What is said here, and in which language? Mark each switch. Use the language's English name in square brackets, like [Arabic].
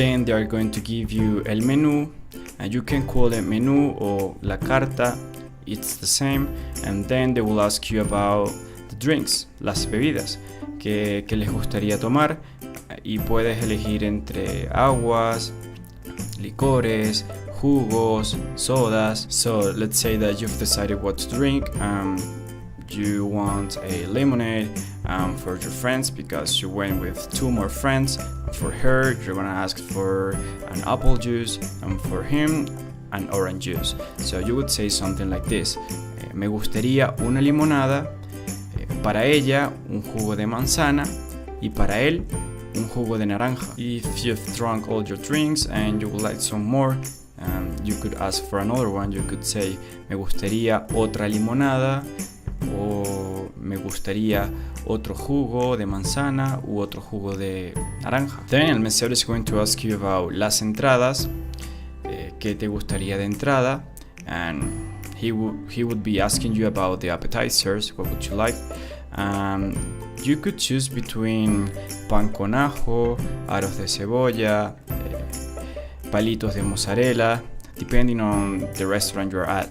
[English] Then they are going to give you el menú, and you can call it menú or [Spanish] la carta, [English] it's the same, and then they will ask you about the drinks, [Spanish] las bebidas, que les gustaría tomar, y puedes elegir entre aguas, licores, jugos, sodas. [English] So let's say that you've decided what to drink. You want a lemonade for your friends because you went with two more friends. For her, you're gonna ask for an apple juice, and for him, an orange juice. So you would say something like this: [Spanish] me gustaría una limonada, para ella un jugo de manzana y para él un jugo de naranja. [English] If you've drunk all your drinks and you would like some more, you could ask for another one. You could say [Spanish] me gustaría otra limonada, o me gustaría otro jugo de manzana u otro jugo de naranja. [English] Then [Spanish] el mesero [English] is going to ask you about [Spanish] las entradas, ¿qué te gustaría de entrada? [English] And he would be asking you about the appetizers, what would you like? You could choose between [Spanish] pan con ajo, aros de cebolla, palitos de mozzarella, [English] depending on the restaurant you're at.